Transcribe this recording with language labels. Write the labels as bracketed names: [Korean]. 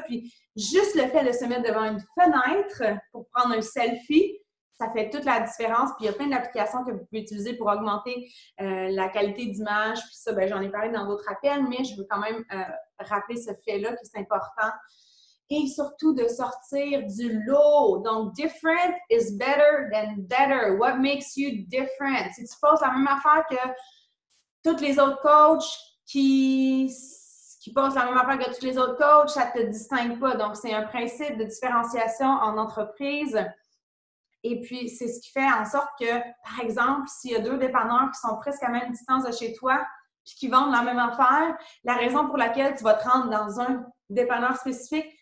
[French] Puis, juste le fait de se mettre devant une fenêtre pour prendre un selfie, ça fait toute la différence. Puis, il y a plein d'applications que vous pouvez utiliser pour augmenter la qualité d'image. Puis ça, j'en ai parlé dans d'autres appels, mais je veux quand même rappeler ce fait-là que c'est important. Et surtout de sortir du lot. [English] Donc, different is better than better. What makes you different? [French] Si tu poses la même affaire que tous les autres coachs qui posent la même affaire que tous les autres coachs, ça ne te distingue pas. Donc, c'est un principe de différenciation en entreprise. Et puis, c'est ce qui fait en sorte que, par exemple, s'il y a 2 dépanneurs qui sont presque à la même distance de chez toi puis qui vendent la même affaire, la raison pour laquelle tu vas te rendre dans un dépanneur spécifique,